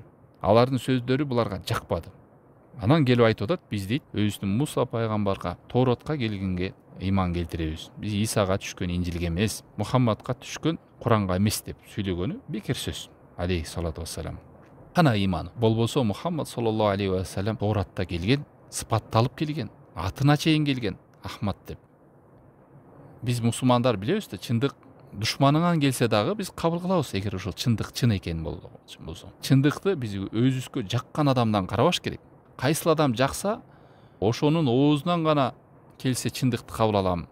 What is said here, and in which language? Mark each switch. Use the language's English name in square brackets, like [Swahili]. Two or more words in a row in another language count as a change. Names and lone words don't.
[Kyrgyz] Алардын сөздөрү буларга жакпады. Анан келип айтып атат, биз дейт, өзүбүздүн Муса пайгамбарга, Тооратка келгенге ыйман келтиребиз. Биз Исага түшкөн Инжилге эмес, Мухаммадка түшкөн Куранга эмес деп сүйлөгөнү бекер сөз. [Arabic] عليه الصلاة والسلام. [Kyrgyz] Кана ыйманы. Болбосо Мухаммад [Arabic] صلى الله عليه وسلم [Kyrgyz] Тооратта келген, сыпатталып келген, атына чейин келген Ахмад деп. Биз мусулмандар билебиз да, чындык душманыңан келсе дагы биз кабыл кылабыз, эгер ошол чындык чын экен болсо. Чындыкты биз өзүбүзгө жаккан адамдан карабаш керек. Кайсыл адам жакса, ошонун оозунан гана келсе чындыкты кабыл алам.